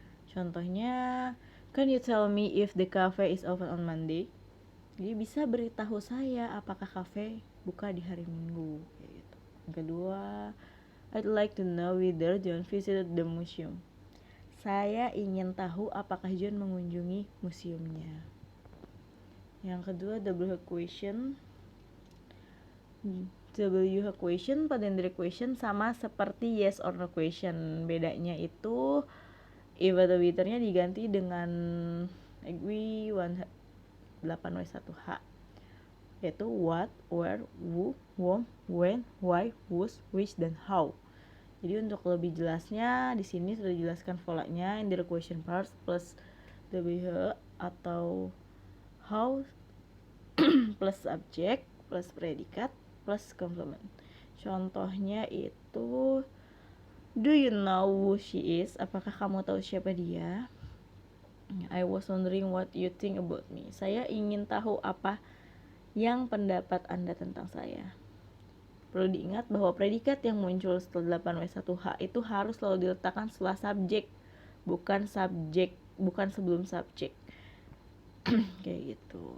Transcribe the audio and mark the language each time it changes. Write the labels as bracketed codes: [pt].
[en] Contohnya, can you tell me if the cafe is open on Monday? [id] Jadi bisa beritahu saya apakah kafe buka di hari Minggu. Gitu. Yang kedua, [en] I'd like to know whether John visited the museum. [id] Saya ingin tahu apakah John mengunjungi museumnya. Yang kedua, W question. W question pada indirect question sama seperti yes or no question. Bedanya itu if atau whether-nya diganti dengan agree 8W1H, yaitu what, where, who, whom, when, why, whose, which, dan how. Jadi untuk lebih jelasnya di sini sudah dijelaskan polanya, indirect question part plus WH atau how plus subject plus predikat plus complement. [en] Contohnya itu, do you know who she is? [id] Apakah kamu tahu siapa dia? [en] I was wondering what you think about me. [id] Saya ingin tahu apa yang pendapat Anda tentang saya. Perlu diingat bahwa predikat yang muncul setelah 8W1H itu harus selalu diletakkan setelah subjek, bukan sebelum subjek. Kayak gitu.